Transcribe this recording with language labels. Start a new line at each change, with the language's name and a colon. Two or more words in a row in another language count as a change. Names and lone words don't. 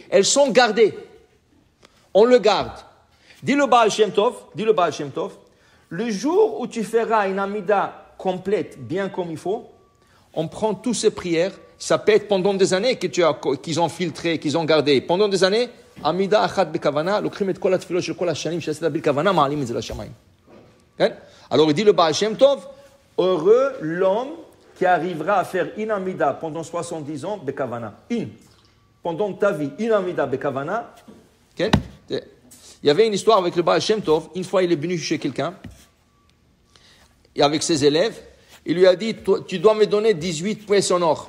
French: Elles sont gardées. On le garde. Dis le Baal Shem Tov, le jour où tu feras une Hamida complète, bien comme il faut, on prend toutes ces prières, ça peut être pendant des années qu'ils ont filtré, qu'ils ont gardé, pendant des années,
Hebrew: עמידה אחת בכוונה, לוקחים את כל התפילות של כל השנים שעשית בלי כוונה, מעלים את זה לשמים.
French: Alors il dit le Baal Shem Tov, heureux l'homme qui arrivera à faire une Hamida pendant 70 ans, Bekavana. Pendant ta vie, une
Hebrew: עמידה בכוונה,
French: il y avait une histoire avec le Baal Shem Tov. Une fois, il est venu chez quelqu'un, et avec ses élèves, il lui a dit, tu dois me donner 18 pièces en or.